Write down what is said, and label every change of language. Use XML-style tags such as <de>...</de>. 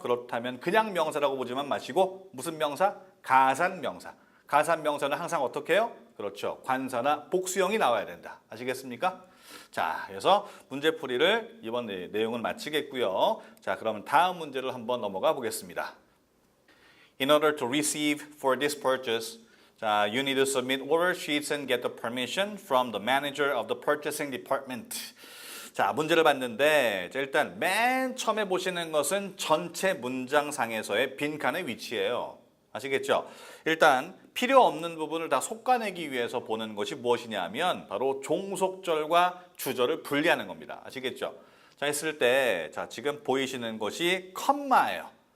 <ko>그렇다면 그냥 명사라고 보지만 마시고 무슨 명사? 가산명사. 가산명사는 항상 어떻게 해요? 그렇죠. 관사나 복수형이 나와야 된다. 아시겠습니까? 자, 그래서 문제풀이를 이번 내용은 마치겠고요. 자, 그러면 다음 문제를 한번 넘어가 보겠습니다.</ko> <en>In order to receive for this purchase,</en> <ko>자,</ko> <en>you need to submit order sheets and get the permission from the manager of the purchasing department.</en> <ko>자, 문제를 봤는데 자, 일단 맨 처음에 보시는 것은 전체 문장상에서의 빈칸의 위치예요. 아시겠죠? 일단 필요 없는 부분을 다 솎아내기 위해서 보는 것이 무엇이냐 하면 바로 종속절과 주절을 분리하는 겁니다. 아시겠죠? 자, 했을 때 자, 지금 보이시는 것이 컴마예요.</ko>